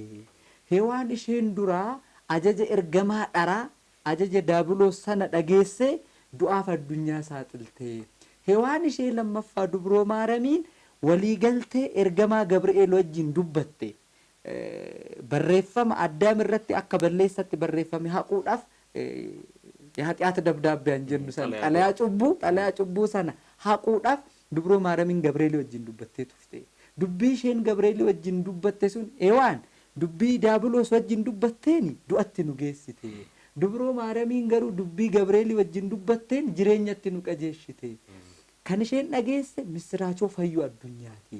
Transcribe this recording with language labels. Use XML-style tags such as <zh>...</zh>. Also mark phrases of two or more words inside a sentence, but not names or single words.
<om>Hewaan isheen duraa ajaja ergamaa dharaa ajaja daabiloos sana dhageessee du'aaf addunyaa saaxilte. Hewaan ishee lammaffaa dubroo maaramiin waliigaltee ergamaa Gabri'eel wajjin dubbatte. Barreeffama addaam irratti akka balleessatti barreeffame haquudhaaf ኃጢአት ደብዳቤን ጀኑ ሰን ጠላያ ጩቡ ሰና haquudhaaf dubroo maaramiin Gabri'eel wajjin dubbattee turte. Dubbii isheen Gabri'eel wajjin dubbatte sun ewaan dubbii daabiloos wajjin dubbatteen du'atti nu geessite. Dubroo maaramiin garuu dubbii Gabri'eel wajjin dubbatteen jireenyatti nu qajeeshite. Kan isheen dhageesse misraachoo fayyuu addunyaati.</om>